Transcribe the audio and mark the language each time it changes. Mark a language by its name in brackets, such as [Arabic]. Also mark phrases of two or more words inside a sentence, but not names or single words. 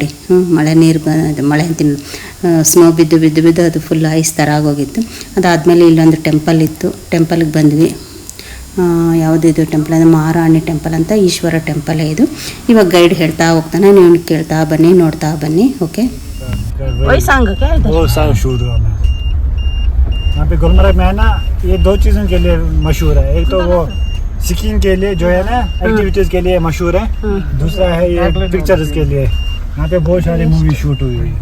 [Kannada] ಮಳೆ ನೀರು ಮಳೆ ಅಂತೀನಿ, ಸ್ನೋ ಬಿದ್ದು ಅದು [English] full ice [Kannada] ಥರ ಆಗೋಗಿತ್ತು. ಅದಾದಮೇಲೆ ಇಲ್ಲೊಂದು ಟೆಂಪಲ್ ಇತ್ತು. ಟೆಂಪಲ್ಗೆ ಬಂದ್ವಿ. ಯಾವುದಿದು ಟೆಂಪಲ್ ಅಂದರೆ ಮಹಾರಾಣಿ ಟೆಂಪಲ್ ಅಂತ, ಈಶ್ವರ ಟೆಂಪಲ್ ಇದು. ಇವಾಗ ಗೈಡ್ ಹೇಳ್ತಾ ಹೋಗ್ತಾನೆ, ನೀವು ಕೇಳ್ತಾ ಬನ್ನಿ, ನೋಡ್ತಾ ಬನ್ನಿ. ಓಕೆ. [Hindi] यहाँ पे गुलमर्ग में है ना, ये 2 चीज़ों के लिए मशहूर है. एक तो वो स्कीइंग के लिए जो है ना, एक्टिविटीज़ के लिए मशहूर है. दूसरा है ये पिक्चर्स के लिए. यहाँ पे बहुत सारी [English] movie shoot [Hindi] हुई है.